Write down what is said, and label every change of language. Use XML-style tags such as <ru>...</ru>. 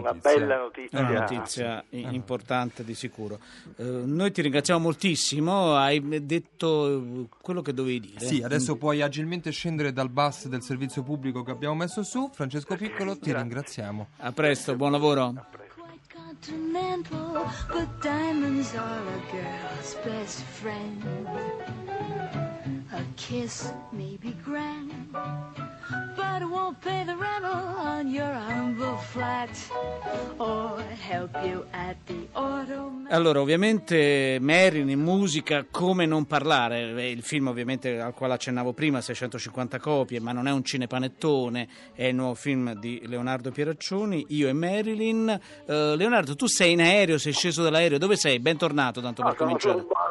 <it>bella notizia. È una notizia importante di sicuro. Noi ti ringraziamo moltissimo, hai detto quello che dovevi dire. Sì, adesso puoi agilmente scendere dal bus del servizio pubblico che abbiamo messo su. Francesco Piccolo, ti ringraziamo. A presto, buon lavoro. A presto.</it> <en>Continental, but diamonds are a girl's best friend. A kiss may be grand, but it won't pay the rental on your humble flat or help you at the auto.</en> <it>Allora, ovviamente Marilyn in musica, come non parlare? Il film ovviamente al quale accennavo prima, 650 copie, ma non è un cinepanettone, è il nuovo film di Leonardo Pieraccioni, Io e Marilyn. Leonardo, tu sei in aereo, sei sceso dall'aereo, dove sei? Bentornato tanto per cominciare.</it>